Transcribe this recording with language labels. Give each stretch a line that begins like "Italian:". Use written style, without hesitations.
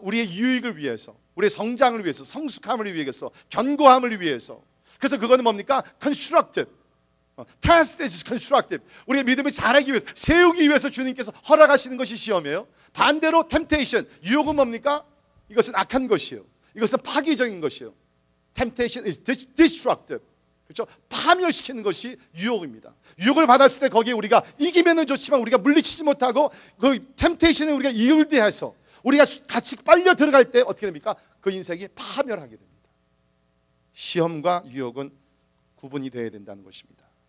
Korean: 우리의 유익을 위해서, 우리의 성장을 위해서, 성숙함을 위해서, 견고함을 위해서. 그래서 그거는 뭡니까? constructive.
English: Test is constructive.
Korean: 우리의 믿음을 자라기 위해서, 세우기 위해서 주님께서 허락하시는 것이 시험이에요. 반대로 temptation, 유혹은 뭡니까? 이것은 악한 것이에요. 이것은 파괴적인 것이에요.
English: Temptation is destructive.
Korean: 그렇죠? 파멸시키는 것이 유혹입니다. 유혹을 받았을 때 거기에 우리가 이기면은 좋지만 우리가 물리치지 못하고 그 temptation에 우리가 이을대해서 우리가 같이 빨려 들어갈 때 어떻게 됩니까? 그 인생이 파멸하게 됩니다. 시험과 유혹은 구분이 되어야 된다는 것입니다.